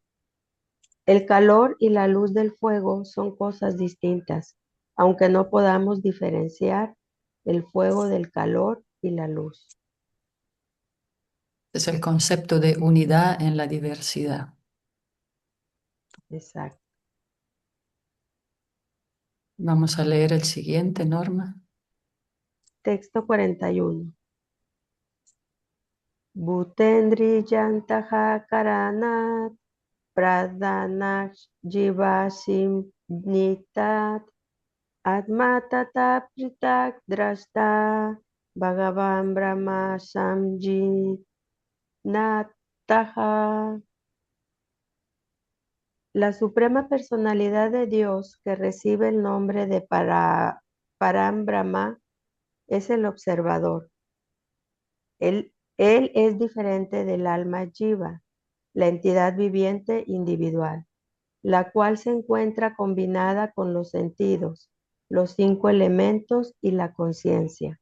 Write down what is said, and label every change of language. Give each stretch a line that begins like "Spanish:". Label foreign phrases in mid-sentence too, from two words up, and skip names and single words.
Spanish: El calor y la luz del fuego son cosas distintas, aunque no podamos diferenciar el fuego del calor y la luz. Es el concepto de unidad en la diversidad. Exacto. Vamos a leer el siguiente, Norma. Texto 41.
Sanskrit: Bhutendri yantaha karanat pradhanat jivasim nitat atmatata pritak drashta bhagavan brahma samjit nataha.
Spanish: La suprema personalidad de Dios que recibe el nombre de Param Brahma es el observador. Él es diferente del alma Jiva, la entidad viviente individual, la cual se encuentra combinada con los sentidos, los 5 elementos y la conciencia.